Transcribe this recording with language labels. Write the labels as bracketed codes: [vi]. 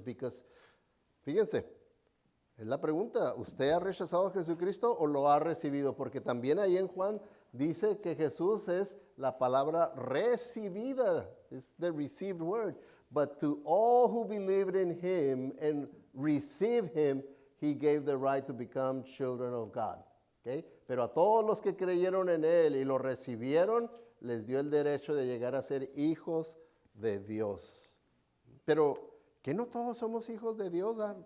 [es] Because, fíjense, es la pregunta, ¿usted ha rechazado a Jesucristo o lo ha recibido? Porque también ahí en Juan dice que Jesús es la palabra recibida. [en] It's the received word. But to all who believed in him and received him, he gave the right to become children of God. Okay? [es] Pero a todos los que creyeron en él y lo recibieron, les dio el derecho de llegar a ser hijos de Dios. Pero, ¿que no todos somos hijos de Dios?